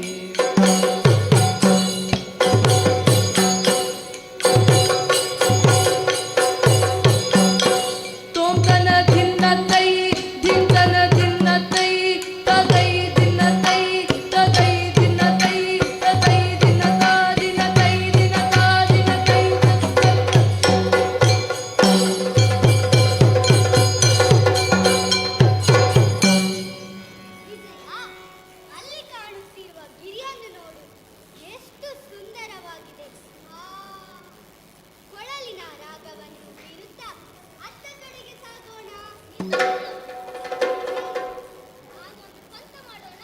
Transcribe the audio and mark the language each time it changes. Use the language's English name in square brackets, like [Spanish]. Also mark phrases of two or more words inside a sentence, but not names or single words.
[Kannada] ತೋಂಕನ ಧಿನ್ನ ತೈ ಧಿಂಕನ ಧಿನ್ನ ತೈ ತೈ ಧಿನ್ನ ತೈ ತೈ ಧಿನ್ನ ತೈ ತೈ ಧಿನ್ನ ತಾ ಧಿನ್ನ ತೈ ಧಿನ್ನ ತಾ ಧಿನ್ನ ತೈ. ವಿಜಯ, ಅಲ್ಲಿ ಕಾಣುತ್ತಿರುವ ಗಿರಿಯನ್ನು ನೋಡು, ಎಷ್ಟು ಸುಂದರವಾಗಿದೆ. ಆ ಕೊಳಲಿನ ರಾಗವನ್ನು ಬೀರುತ್ತಾ ಅತ್ತ ಕಡೆಗೆ ಸಾಗೋಣ. ನಾನೊಂದು ಪಂಥ ಮಾಡೋಣ.